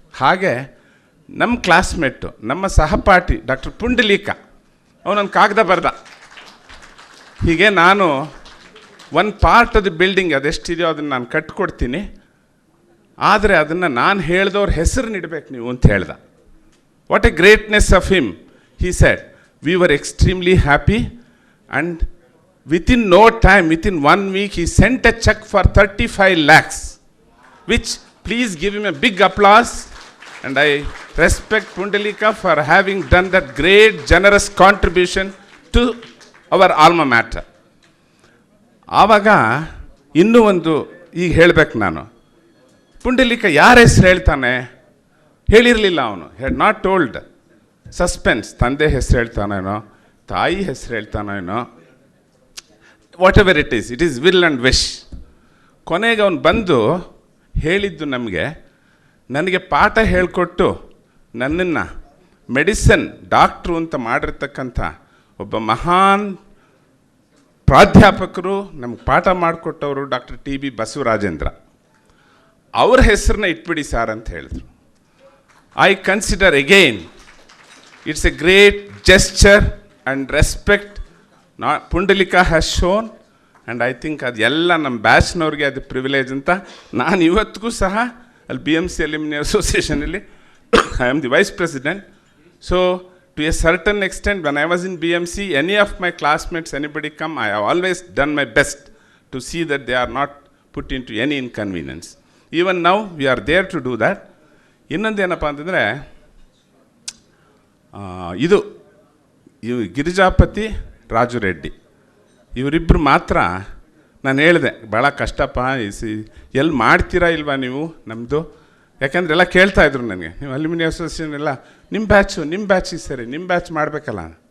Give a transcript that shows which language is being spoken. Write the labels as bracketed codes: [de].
[kn] ಹಾಗೆ ನಮ್ಮ ಕ್ಲಾಸ್ಮೇಟು, ನಮ್ಮ ಸಹಪಾಠಿ ಡಾಕ್ಟರ್ ಪುಂಡಲೀಕ, ಅವನೊಂದು ಕಾಗದ ಬರೆದ, ಹೀಗೆ ನಾನು ಒಂದು [en] part of the building [kn] ಅದೆಷ್ಟಿದೆಯೋ ಅದನ್ನು ನಾನು ಕಟ್ಕೊಡ್ತೀನಿ, ಆದರೆ ಅದನ್ನು ನಾನು ಹೇಳಿದವ್ರ ಹೆಸರು ಇಡಬೇಕು ನೀವು ಅಂತ ಹೇಳ್ದ. [en] What a greatness of him. He said, we were extremely happy, and within no time, within 1 week, he sent a check for 35 lakhs, which, please give him a big applause. And I respect Pundalika for having done that great, generous contribution to our alma mater. [kn] ಆವಾಗ ಇನ್ನೂ ಒಂದು ಈಗ ಹೇಳಬೇಕು ನಾನು, ಪುಂಡಲೀಕ ಯಾರ ಹೆಸರು ಹೇಳ್ತಾನೆ? ಹೇಳಿರಲಿಲ್ಲ ಅವನು, [en] Had not told. [kn] ಸಸ್ಪೆನ್ಸ್, ತಂದೆ ಹೆಸರು ಹೇಳ್ತಾನೇನೋ, ತಾಯಿ ಹೆಸರು ಹೇಳ್ತಾನೇನೋ, [en] Whatever it is will and wish. [kn] ಕೊನೆಗೆ ಅವನು ಬಂದು ಹೇಳಿದ್ದು ನನಗೆ ಪಾಠ ಹೇಳಿಕೊಟ್ಟು ನನ್ನನ್ನು ಮೆಡಿಸನ್ ಡಾಕ್ಟ್ರು ಅಂತ ಮಾಡಿರ್ತಕ್ಕಂಥ ಒಬ್ಬ ಮಹಾನ್ ಪ್ರಾಧ್ಯಾಪಕರು, ನಮ್ಗೆ ಪಾಠ ಮಾಡಿಕೊಟ್ಟವರು ಡಾಕ್ಟರ್ TB ಬಸವರಾಜೇಂದ್ರ. ಅವ್ರ ಹೆಸರನ್ನ ಇಟ್ಬಿಡಿ ಸಾರ್ ಅಂತ ಹೇಳಿದ್ರು. [en] I consider again, it's a great gesture and respect Pundalika has shown, and I think [kn] ಅದು ಎಲ್ಲ ನಮ್ಮ ಬ್ಯಾಚ್ನವ್ರಿಗೆ ಅದು ಪ್ರಿವಿಲೇಜ್ ಅಂತ. ನಾನು ಇವತ್ತಿಗೂ ಸಹ ಅಲ್ಲಿ BMC alumni ಅಸೋಸಿಯೇಷನಲ್ಲಿ [en] I am the vice president. So to a certain extent, when I was in BMC, any of my classmates, anybody come, I have always done my best to see that they are not put into any inconvenience. Even now, we are there to do that. [kn] ಇನ್ನೊಂದೇನಪ್ಪ ಅಂತಂದರೆ, ಇವು ಗಿರಿಜಾಪತಿ, ರಾಜು ರೆಡ್ಡಿ, ಇವರಿಬ್ಬರು ಮಾತ್ರ ನಾನು ಹೇಳಿದೆ, ಭಾಳ ಕಷ್ಟಪ್ಪ, ಎಲ್ಲಿ ಮಾಡ್ತೀರಾ ಇಲ್ವಾ ನೀವು ನಮ್ಮದು? ಯಾಕೆಂದರೆ ಎಲ್ಲ ಕೇಳ್ತಾಯಿದ್ರು ನನಗೆ, ನೀವು ಅಲ್ಯೂಮಿನಿ ಅಸೋಸಿಯೇಷನ್ ಎಲ್ಲ ನಿಮ್ಮ ಬ್ಯಾಚ್ ಸರಿ, ನಿಮ್ಮ ಬ್ಯಾಚ್ ಮಾಡಬೇಕಲ್ಲ.